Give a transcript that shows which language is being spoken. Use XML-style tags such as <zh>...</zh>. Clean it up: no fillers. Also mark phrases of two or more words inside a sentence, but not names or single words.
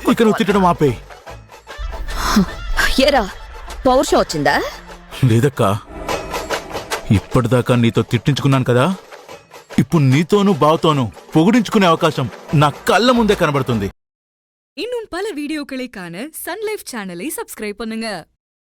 <te>ఇక నువ్వు తిట్టడం ఆపే. ఏరా, పౌరుషం వచ్చిందా? లేదక్కా, ఇప్పటిదాకా నీతో తిట్టించుకున్నాను కదా, ఇప్పుడు నీతోనూ బావతోనూ పొగిడించుకునే అవకాశం నా కళ్ళ ముందే కనబడుతుంది.</te> <ta>இன்னும் பல வீடியோக்களை காண சன் லைஃப்</ta> <en>channel subscribe</en> <ta>பண்ணுங்க.</ta>